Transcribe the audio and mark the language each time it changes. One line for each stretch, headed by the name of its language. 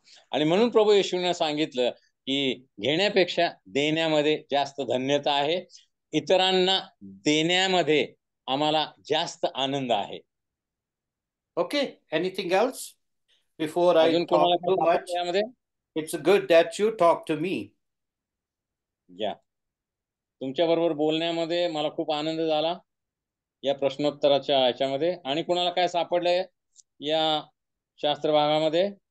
Marathi: आणि म्हणून प्रभू येशूने सांगितलं की घेण्यापेक्षा देण्यामध्ये जास्त धन्यता आहे. इतरांना देण्यामध्ये आम्हाला जास्त आनंद आहे.
English: Okay, anything else? Before I talk too much, it's good that you talk to me. Yeah.
Marathi: तुमच्या बरोबर बोलण्यामध्ये मला खूप आनंद झाला या प्रश्नोत्तराच्या याच्यामध्ये. आणि कुणाला काय सापडलंय या शास्त्र भागामध्ये?